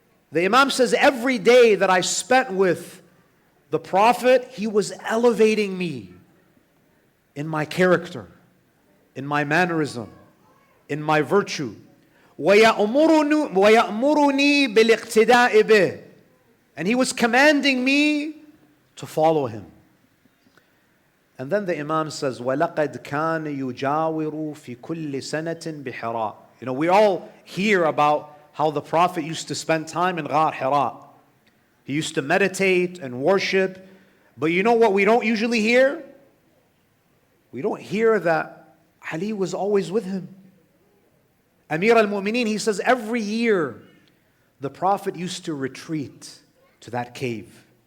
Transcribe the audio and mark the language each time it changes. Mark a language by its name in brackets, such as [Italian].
[English] The Imam says, every day that I spent with the Prophet, he was elevating me in my character, in my mannerism, in my virtue. [Arabic] وَيَأْمُرُنِي بِالِاقْتِدَاءِ بِهِ. [English] And he was commanding me to follow him. And then the Imam says, [Arabic] وَلَقَدْ كَانَ يُجَاوِرُ فِي كُلِّ سَنَةٍ بِحِرَاءٍ. [English] You know, we all hear about how the Prophet used to spend time in Ghar Hira. He used to meditate and worship. But you know what we don't usually hear? We don't hear that Ali was always with him. Amir al-Mu'mineen, he says every year the Prophet used to retreat to that cave.